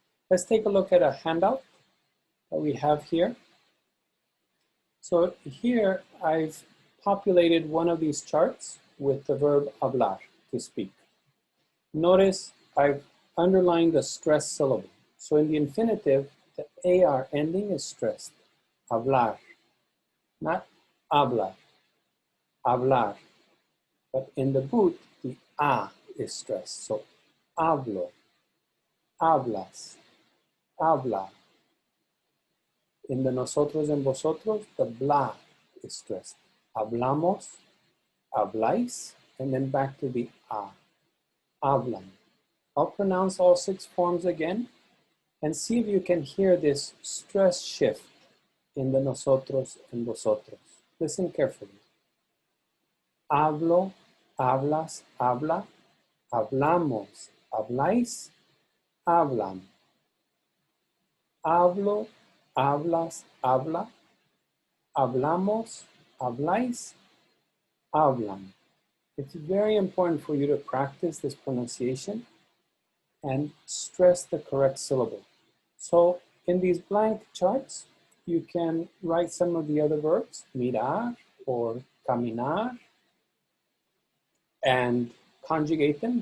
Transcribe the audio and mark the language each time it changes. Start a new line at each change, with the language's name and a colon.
English: Let's take a look at a handout that we have here. So here I've populated one of these charts with the verb hablar, to speak. Notice I've underlined the stressed syllable. So in the infinitive, the AR ending is stressed. Hablar, not hablar, hablar. But in the boot, the A is stressed. So hablo, hablas, habla. In the nosotros and vosotros, the bla is stressed. Hablamos, habláis, and then back to the a. Hablan. I'll pronounce all 6 forms again and see if you can hear this stress shift in the nosotros and vosotros. Listen carefully.
Spanish: Hablo, hablas, habla, hablamos, habláis, hablan. Hablo, hablas, habla, hablamos, habláis, hablan.
English: It's very important for you to practice this pronunciation and stress the correct syllable. So in these blank charts, you can write some of the other verbs, mirar or caminar, and conjugate them.